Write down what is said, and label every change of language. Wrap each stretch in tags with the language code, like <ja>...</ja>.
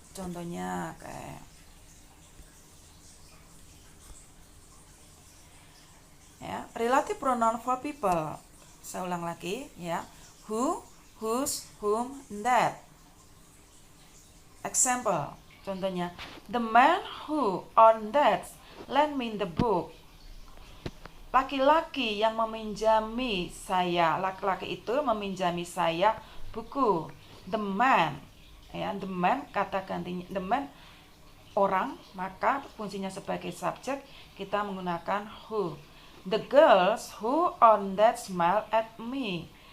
<id>Contohnya kayak ya,</id> <en>relative pronoun for people.</en> <id>Saya ulang lagi ya. Who, whose, whom, that.</id> <en>Example,</en> <id>contohnya,</id> <en>the man who on that lend me the book.</en> <id>Laki-laki yang meminjami saya, laki-laki itu meminjami saya buku. The man, ya,</id> <en>the man</en> <id>kata gantinya, the man orang, maka fungsinya sebagai subjek kita menggunakan who.</id> <en>The girls who on that smile at me.</en>